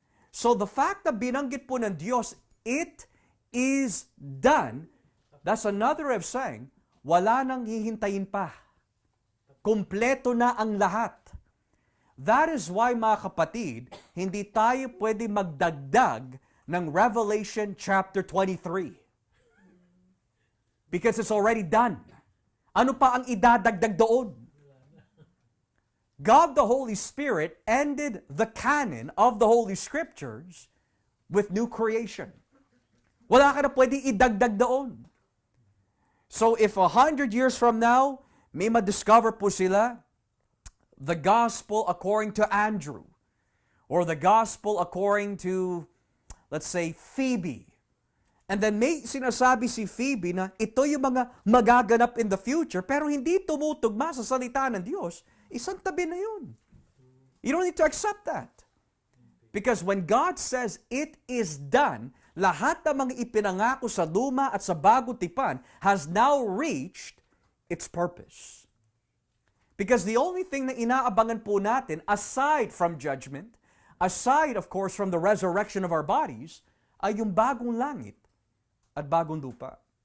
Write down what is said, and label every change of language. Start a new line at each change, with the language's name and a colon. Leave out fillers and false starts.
English: So the fact
Filipino: na binanggit po ng Diyos,
English: it is done, that's another way of saying,
Filipino: wala nang hihintayin pa. Kumpleto na ang lahat.
English: That is why,
Filipino: mga kapatid, hindi tayo pwede magdagdag ng Revelation chapter 23.
English: Because it's already done.
Filipino: Ano pa ang idadagdag doon?
English: God the Holy Spirit ended the canon of the Holy Scriptures with new creation.
Filipino: Wala ka na pwede idagdag doon.
English: So if 100 years from now,
Filipino: may madiscover po sila
English: the gospel according to Andrew, or the gospel according to, let's say, Phoebe.
Filipino: And then may sinasabi si Phoebe na ito yung mga magaganap
English: in the future,
Filipino: pero hindi tumutugma sa salita ng Diyos, isang tabi na yun.
English: You don't need to accept that. Because when God says, it is done,
Filipino: lahat ng mga ipinangako sa luma at sa bagong tipan
English: has now reached its purpose. Because the only thing
Filipino: na inaabangan po natin,
English: aside from judgment, aside, of course, from the resurrection of our bodies,
Filipino: ay yung bagong langit at bagong lupa.